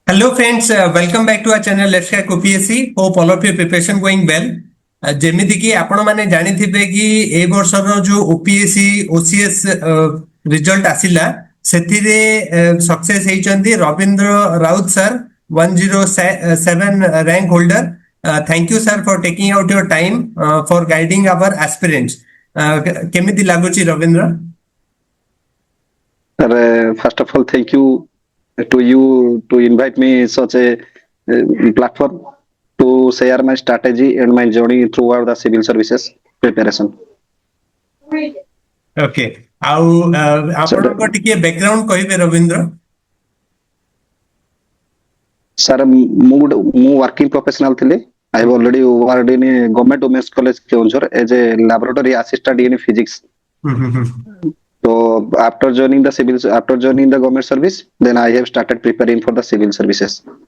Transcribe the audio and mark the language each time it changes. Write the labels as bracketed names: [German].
[English] Hello friends, welcome back to our channel Let's Crack OPSC. Hope all of your preparation going well. [Odia] ଯେମିତି କି ଆପଣ ମାନେ ଜାଣିଥିବେ କି ଏଇ ବର୍ଷର ଯୋଉ OPSC OCS ରିଜଲ୍ଟ ଆସିଲା ସେଥିରେ ସକ୍ସେସ ହେଇଛନ୍ତି Rabindra Raut sir 107 rank holder. [English] Thank you sir for taking out your time for guiding our aspirants. [Odia] କେମିତି ଲାଗୁଛି Rabindra? [English] First of all, thank you to you to invite me such a platform to share my strategy and my journey throughout the civil services preparation. Okay. [Odia] ଆଉ ଆପଣଙ୍କ ଟିକେ background କହିବେ Rabindra? Sir, ମୁଁ working professional ଥିଲି. [English] I have already worked in a government women's college Keonjhar as a laboratory assistant in physics. So after joining the government service, then I have started preparing for the civil services.